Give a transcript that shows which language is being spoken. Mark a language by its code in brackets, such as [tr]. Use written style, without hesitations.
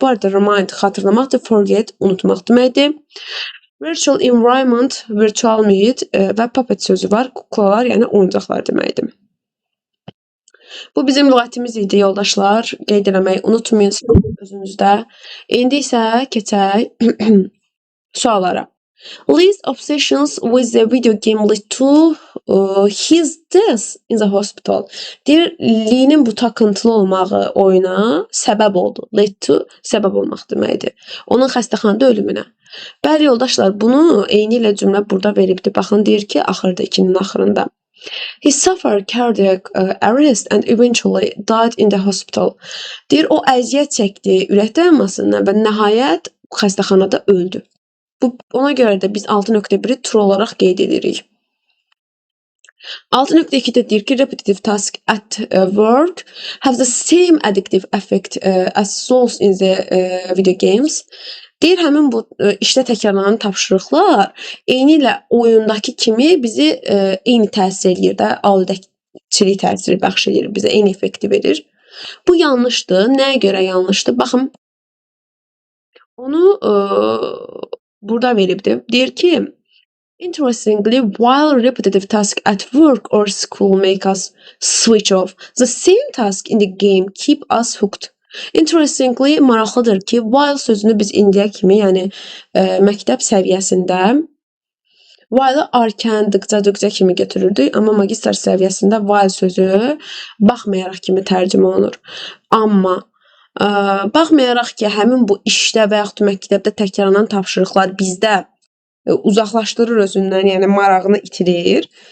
[az] Bu arada remind, xatırlamaqdır. Forget, unutmaq deməkdir. Virtual environment, virtual mühit və puppet sözü var. Kuklalar, yəni oyuncaqlar deməkdir. Bu bizim lüğətimiz idi, yoldaşlar. Qeyd eləməyi unutmayın özünüzdə. İndi isə keçək suallara. [en] Lee's obsessions with the video game led to his death in the hospital. [az] Deyir, Lee'nin bu takıntılı olmağı oyuna səbəb oldu. Led to, səbəb olmaq deməkdir. Onun xəstəxanada ölümünə. Bəli, yoldaşlar, bunu eyni ilə cümlə burada veribdir. Baxın, deyir ki, axırda, 2-nin axırında. [en] He suffered cardiac arrest and eventually died in the hospital. [az] Deyir, o əziyyət çəkdi ürək dayanmasından və nəhayət xəstəxanada öldü. Ona görə də biz 6.1-i true olaraq qeyd edirik. 6.2'də deyir ki, [en] repetitive task at work have the same addictive effect as those in the video games. [az] Deyir, həmin bu işdə təkrarlanan tapşırıqlar eyni ilə oyundakı kimi bizi eyni təsir eləyir də, aludəçilik təsiri bəxş edir, bizə eyni effekti verir. Bu yanlışdır. Nəyə görə yanlışdır? Baxın, onu burada veribdir. Deyir ki, [en] interestingly, while repetitive tasks at work or school make us switch off, the same task in the game keep us hooked. [az] Interestingly, maraqlıdır ki, while sözünü biz indiyə kimi, yəni məktəb səviyyəsində while-ı arkan, dıqca kimi götürürdük, amma magistr səviyyəsində while sözü baxmayaraq kimi tərcümə olunur. Amma baxmayaraq ki, həmin bu işdə və yaxud məktəbdə təkrarlanan tapşırıqlar bizdə uzaqlaşdırır özündən, yəni marağını itirir.